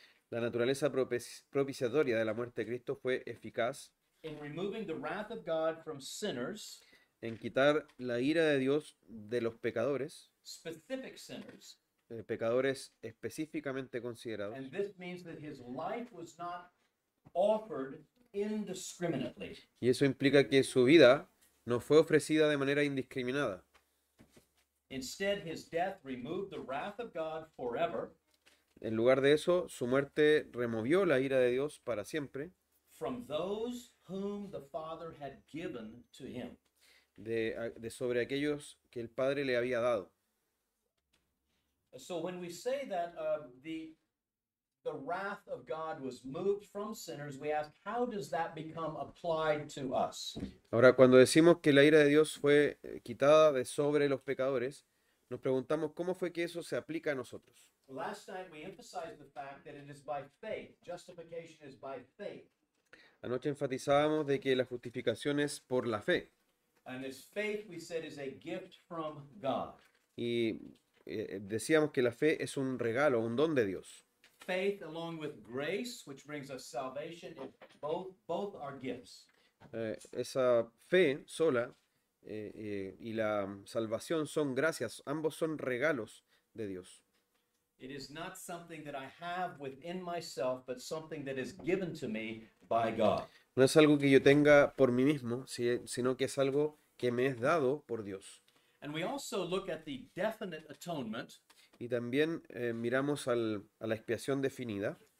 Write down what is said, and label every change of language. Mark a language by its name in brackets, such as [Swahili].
[Spanish] La naturaleza propiciatoria de la muerte de Cristo fue eficaz [English] in removing the wrath of God from sinners, [Spanish] en quitar la ira de Dios de los pecadores, [English] specific sinners, [Spanish] pecadores específicamente considerados. [English] and this means that his life was not offered indiscriminately. [Spanish] Y eso implica que su vida no fue ofrecida de manera indiscriminada. [English] Instead, his death removed the wrath of God forever [Spanish] En lugar de eso, su muerte removió la ira de Dios para siempre [English] from those whom the Father had given to him. [Spanish] de sobre aquellos que el Padre le había dado. [English] So when we say that the wrath of God was moved from sinners, we ask, how does that become applied to us? [Spanish] Ahora, cuando decimos que la ira de Dios fue quitada de sobre los pecadores, nos preguntamos cómo fue que eso se aplica a nosotros. [English] Last night we emphasized the fact that it is by faith. Justification is by faith. [Spanish] Anoche enfatizábamos de que la justificación es por la fe. [English] And this faith, we said, is a gift from God. [Spanish] Y decíamos que la fe es un regalo, un don de Dios. [English] Faith along with grace, which brings us salvation, both are gifts. [Spanish] Esa fe sola y la salvación son gracias, ambos son regalos de Dios. [English] It is not something that I have within myself, but something that is given to me by God. [Spanish] No es algo que yo tenga por mí mismo, sino que es algo que me es dado por Dios. [English] And we also look at the definite atonement [Spanish] Y también miramos a la expiación definida